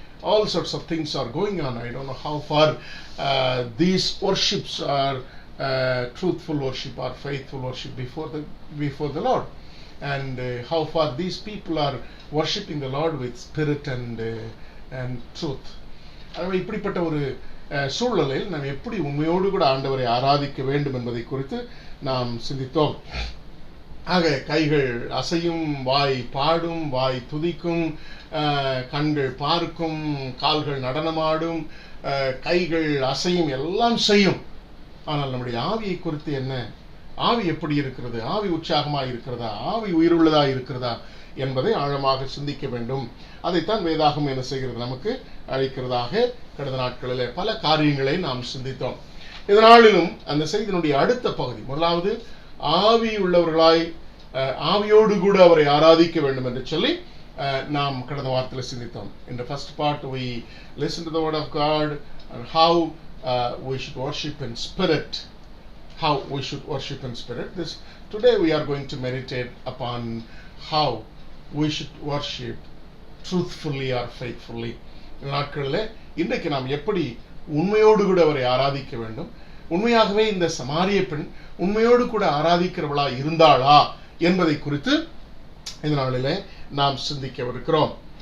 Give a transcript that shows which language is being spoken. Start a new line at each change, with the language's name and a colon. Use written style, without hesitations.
English: All sorts of things are going on. I don't know how far these worships are truthful worship or faithful worship before the Lord, and how far these people are worshiping the Lord with spirit and truth.
Tamil: இப்படிப்பட்ட ஒரு சூழ்நிலையில் நாம் எப்படி உண்மையோடு கூட ஆண்டவரை ஆராதிக்க வேண்டும் என்பதை குறித்து நாம் சிந்தித்தோம். ஆக கைகள் அசையும், வாய் பாடும், வாய் துதிக்கும், கண்கள் பார்க்கும், கால்கள் நடனமாடும், கைகள் அசையும், எல்லாம் செய்யும். ஆனால் நம்முடைய ஆவியை குறித்து என்ன? ஆவி எப்படி இருக்கிறது? ஆவி உற்சாகமாக இருக்கிறதா? ஆவி உயிருள்ளதா இருக்கிறதா என்பதை ஆழமாக சிந்திக்க வேண்டும். அதைத்தான் வேதாகம் என்ன செய்கிறது? நமக்கு அழைக்கிறதாக கடந்த நாட்களிலே பல காரியங்களை நாம் சிந்தித்தோம். இதனாலும் அந்த செய்தியினுடைய அடுத்த பகுதி, முதலாவது ஆவி உள்ளவர்களாய் ஆவியோடு கூட அவரை ஆராதிக்க வேண்டும் என்று சொல்லி நாம் கடந்த வாரத்தில் சிந்தித்தோம்.
English: In the first part we listened to the word of God and how we should worship in spirit. How we should worship in spirit. Today we are going to meditate upon how we should worship truthfully or faithfully.
Tamil: இந்த நாட்களில் இன்றைக்கு நாம் எப்படி உண்மையோடு கூட அவரை ஆராதிக்க வேண்டும், உண்மையாகவே இந்த சமாரிய பெண் உண்மையோடு கூட ஆராதிக்கிறவளா இருந்தாளா என்பதை குறித்து இந்த நாளிலே நாம் சிந்திக்கவிருக்கிறோம்.